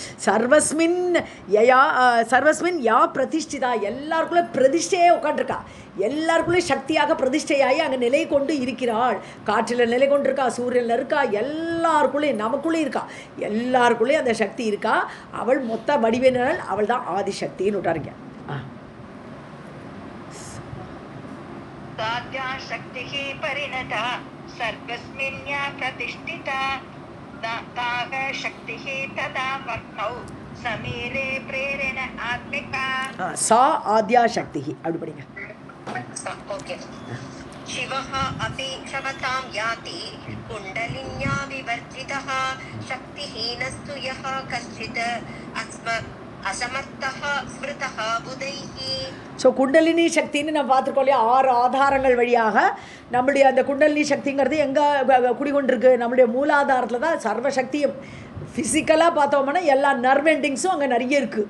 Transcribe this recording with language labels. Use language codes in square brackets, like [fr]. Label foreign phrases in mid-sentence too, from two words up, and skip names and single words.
[sa] सर्वस्मिन् या प्रतिष्ठिता, [ta] எல்லாருக்குள்ளே பிரதிஷ்டையே உட்காந்துருக்கா, எல்லாருக்குள்ளேயும் சக்தியாக பிரதிஷ்டையாகி அங்கே நிலை கொண்டு இருக்கிறாள். காற்றில் நிலை கொண்டு இருக்கா, சூரியனில் இருக்கா, எல்லாருக்குள்ளேயும் நமக்குள்ளேயும் இருக்கா, எல்லாருக்குள்ளேயும் அந்த சக்தி இருக்கா. அவள் மொத்த வடிவினால் அவள் தான் ஆதிசக்தின்னு விட்டாருங்க. [sa] साध्या शक्तिः परिणता सर्वस्मिन्या प्रतिष्ठिता दाह शक्तिः तदा वर्णौ समीरे प्रेरण आत्मिका. सा आद्या शक्तिः [ta] அப்படி படிங்க. [sa] ओके. शिवः अपि क्षमतां याति कुण्डलिन्या विवर्जितः शक्तिहीनस्तु यः कश्चित् असमर्थः स्मृतः बुधैः. [ta] ஸோ குண்டலினி சக்தின்னு நம்ம பார்த்துருக்கோம் இல்லையா, 6 ஆதாரங்கள் வழியாக நம்மளுடைய அந்த குண்டலினி சக்திங்கிறது எங்கே குடிகொண்டிருக்கு, நம்மளுடைய மூலாதாரத்தில் தான் சர்வசக்தியும். ஃபிசிக்கலாக பார்த்தோம்னா எல்லா [en] nerve endings [ta] அங்கே நிறைய இருக்குது.